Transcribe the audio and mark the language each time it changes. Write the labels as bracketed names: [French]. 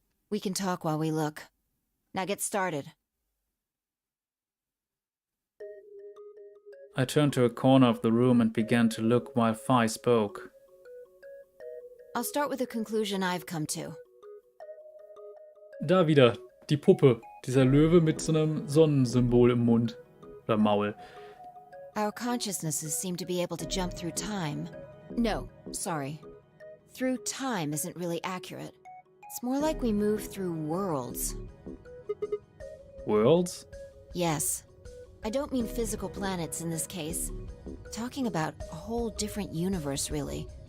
[English] We can talk while we look. Now get started. I turned to a corner of the room and began to look while Phi spoke. I'll start with a conclusion I've come to. [German] Da wieder, die Puppe. Dieser Löwe mit so einem Sonnensymbol im Mund. Oder Maul. [English] Our consciousnesses seem to be able to jump through time. No, sorry. Through time isn't really accurate. It's more like we move through worlds. Worlds? Yes. I don't mean physical planets in this case. Talking about a whole different universe, really.